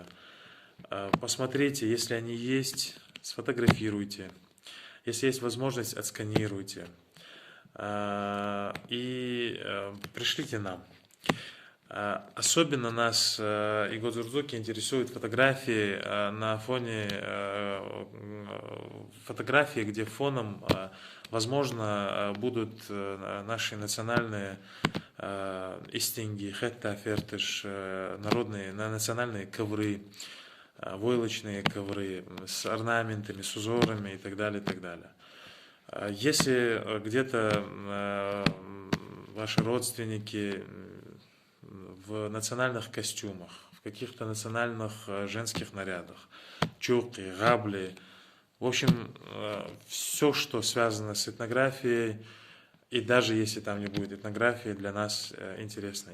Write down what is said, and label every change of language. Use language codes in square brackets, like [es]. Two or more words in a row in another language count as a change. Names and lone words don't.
[ru] Посмотрите, если они есть, сфотографируйте, если есть возможность, отсканируйте и пришлите нам. Особенно нас, Иго Дзурзуки, интересуют фотографии на фоне фотографии, где фоном, возможно, будут наши национальные истинги, хетта, фертыш, народные, национальные ковры, войлочные ковры с орнаментами, с узорами и так далее, и так далее. Если где-то ваши родственники в национальных костюмах, в каких-то национальных женских нарядах, чулки, габли, в общем, все, что связано с этнографией, и даже если там не будет этнографии, для нас интересно.